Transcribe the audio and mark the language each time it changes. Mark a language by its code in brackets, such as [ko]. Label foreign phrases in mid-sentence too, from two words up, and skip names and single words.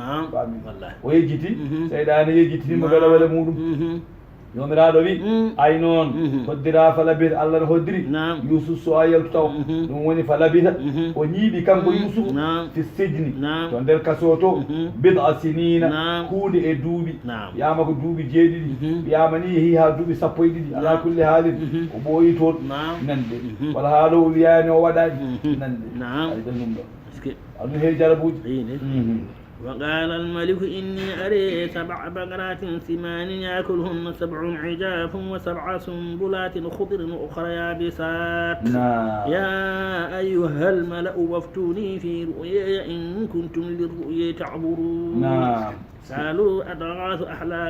[ff] o yejjiti seyɗane yejjitinimo weɗo weɗe muɗum yomiraɗo wi ay noon hoddira falabita Allah ne hoddiri Yusuf so a yaltu taw ɗum woni falabita o ñiiɓi kanko Yusuf [ar] في السجن [ff] to nder kaso to [ar] بضع سنين [ff] kuuɗe e duuɓi wiyama ko duuɓi jeeɗiɗi wiyama ni yeehi ha duuɓi sappo e ɗiɗi [ar] على كل حال [ff] o ɓooyi toon nande wala haalo o wiyani o waɗani nande ay ɗen ɗum ɗo aɗum heewi jarabuji [ar] وقال الملك إني أري 7 بقرات ثمان يأكلهن 7 عجاف و7 سنبلات خضر وأخرى يابسات يا أيها الملأ وافتوني في رؤياي إن كنتم للرؤيا تعبرون قالوا أضغاث أحلام